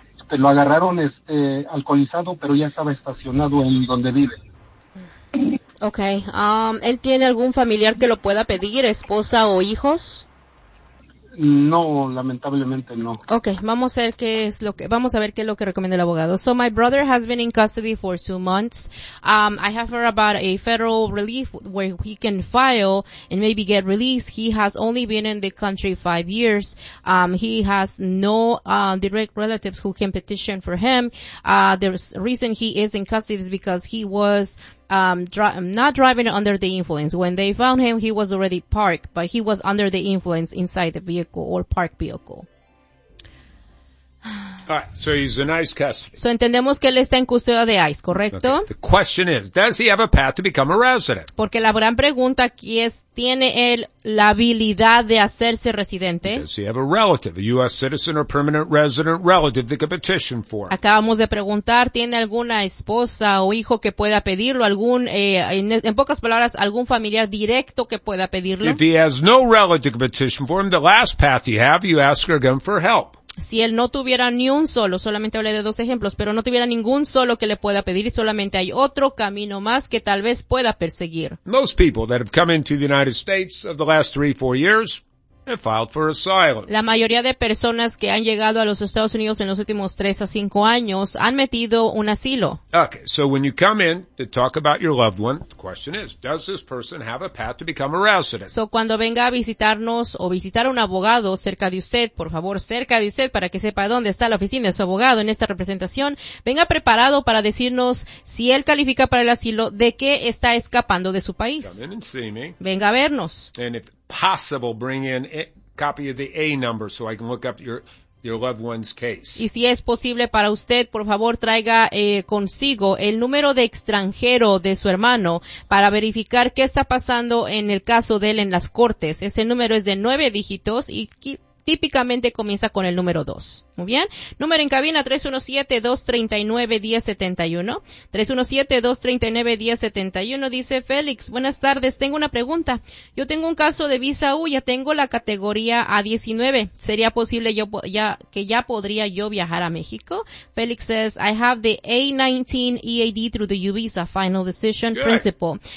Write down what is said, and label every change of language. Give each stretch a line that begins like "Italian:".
Spanish: Lo agarraron alcoholizado, pero ya estaba estacionado en donde vive. Okay. ¿Él tiene algún familiar que lo pueda pedir, esposa o hijos? No, lamentablemente no. Okay, vamos a ver qué es lo que recomienda el abogado.
English: So my brother has been in custody for 2 months. I have heard about a federal relief where he can file and maybe get released. He has only been in the country 5 years. He has no direct relatives who can petition for him. The reason he is in custody is because he was not driving under the influence. When they found him, he was already parked, but he was under the influence inside the vehicle or parked vehicle. All right, so he's in ICE custody.
Spanish: So entendemos que él está en custodia de ICE, ¿correcto?
English: Okay. The question is, does he have a path to become a resident?
Spanish: Porque la gran pregunta aquí es, ¿tiene él la habilidad de hacerse residente?
English: Does he have a relative, a U.S. citizen or permanent resident relative that could petition for him?
Spanish: Acabamos de preguntar, ¿tiene alguna esposa o hijo que pueda pedirlo? En pocas palabras, ¿algún familiar directo que pueda pedirlo?
English: If he has no relative to petition for him, the last path you have, you ask again for help.
Spanish: Si él no tuviera ni un solo, solamente hablé de 2 ejemplos, pero no tuviera ningún solo que le pueda pedir, solamente hay otro camino más que tal vez pueda perseguir.
English: Most people that have come into the United States of the last 3-4 years have filed for asylum.
Spanish: La mayoría de personas que han llegado a los Estados Unidos en los últimos 3 a 5 años han metido un asilo.
English: Okay, so when you come in to talk about your loved one, the question is, does this person have a path to become a resident?
Spanish: So cuando venga a visitarnos o visitar a un abogado cerca de usted, por favor, cerca de usted para que sepa dónde está la oficina de su abogado en esta representación, venga preparado para decirnos si él califica para el asilo, de qué está escapando de su país.
English: Come in and see me.
Spanish: Venga a vernos.
English: And if possible, bring in a copy of the A number so I can look up your loved one's case.
Spanish: Y si es posible para usted, por favor, traiga consigo el número de extranjero de su hermano para verificar qué está pasando en el caso de él en las cortes. Ese número es de 9 dígitos y típicamente comienza con el número 2. Muy bien. Número en cabina 317-239-1071. 317-239-1071. Dice Félix, buenas tardes. Tengo una pregunta. Yo tengo un caso de visa U. Ya tengo la categoría A19. ¿Sería posible que ya podría yo viajar a México?
English: Félix says, I have the A19 EAD through the U visa, final decision principle.